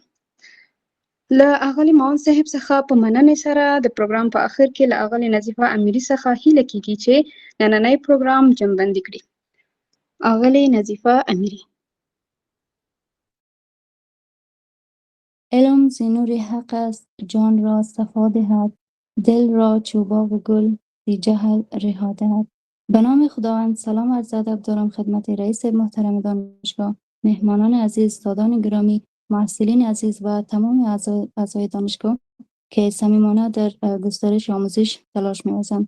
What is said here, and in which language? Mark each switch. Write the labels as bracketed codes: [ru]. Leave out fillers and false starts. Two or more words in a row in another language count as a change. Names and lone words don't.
[ps] له اغلي معاون صاحب څخه په مننې سره د پروګرام په اخر کې له اغلي نظیفه امیري څخه هیله کیږي چې نننی پروګرام جمع‌بندي کړي. اغلي نظیفه امیري. [fa] علم ز نور حق است جان را صفا دهد، دل را چوباغ و گل بی جهل رها دهد. به نام خداوند. سلام عرض ادب دارم خدمت رئیس محترم دانشگاه، مهمانان عزیز، استادان گرامی، محصلین عزیز و تمام اعضای دانشگاه که صمیمانه در گسترش آموزش تلاش می‌ورزند.